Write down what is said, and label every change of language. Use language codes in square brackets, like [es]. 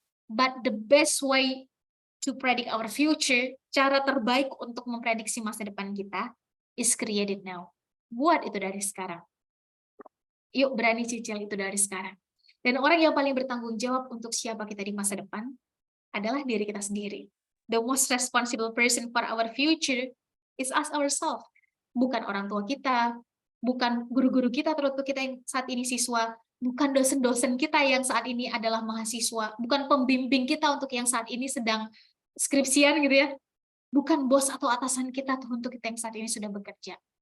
[en] But the best way to predict our future, [id] cara terbaik untuk memprediksi masa depan kita, [en] is created now. [id] Buat itu dari sekarang. Yuk berani cicil itu dari sekarang. Dan orang yang paling bertanggung jawab untuk siapa kita di masa depan adalah diri kita sendiri. [en] The most responsible person for our future is us ourselves. [id] Bukan orang tua kita, bukan guru-guru kita, terutama kita yang saat ini siswa, bukan dosen-dosen kita yang saat ini adalah mahasiswa, bukan pembimbing kita untuk yang saat ini sedang skripsian gitu ya. Bukan bos atau atasan kita tuh untuk kita yang saat ini sudah bekerja.